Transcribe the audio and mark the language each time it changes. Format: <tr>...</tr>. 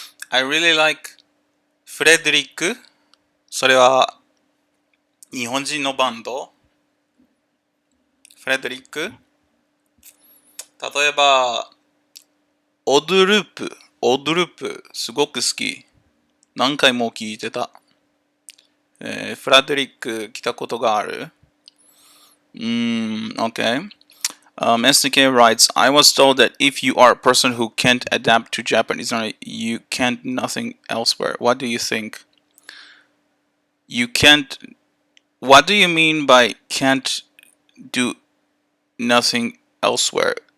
<en>I really like フレデリック。</en> <ja>それは日本人のバンド。フレデリック。例えば、オドループ。オドループ。すごく好き。何回も聞いてた。フラデリック来たことがある？</ja> <en>Okay. SDK writes, I was told that if you are a person who can't adapt to Japanese, you can't nothing elsewhere. What do you think? You can't. What do you mean by can't do nothing elsewhere?</en>